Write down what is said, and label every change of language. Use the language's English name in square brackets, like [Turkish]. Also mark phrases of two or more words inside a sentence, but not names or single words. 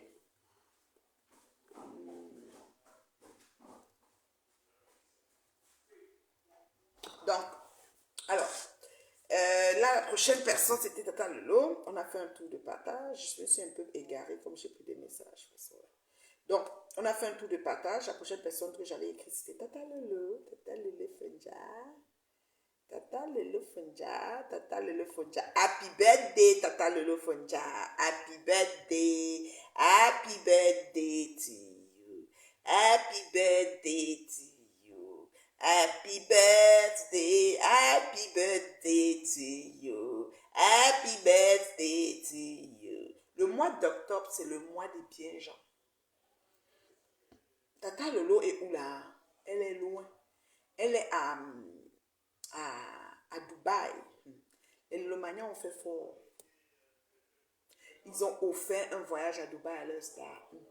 [French] Donc, alors, là, la prochaine personne, c'était Tata Lolo. On a fait un tour de partage. Je me suis un peu égarée comme j'ai pris des messages. Donc, on a fait un tour de partage. La prochaine personne que j'avais écrite, c'était Tata Lolo. Tata Lolo Fenja. Tata Lolo Fenja. Tata Lolo Fenja. [English] Happy birthday, Tata Lolo Fenja. Happy birthday. Happy birthday to you. Happy birthday to you. Happy birthday. Happy birthday to you. Happy birthday to you. [French] Le mois d'octobre, c'est le mois des bien gens. Tata Lolo est où là? Elle est loin. Elle est à Dubaï. Les Lomaniens ont fait fort. Ils ont offert un voyage à Dubaï à leur star.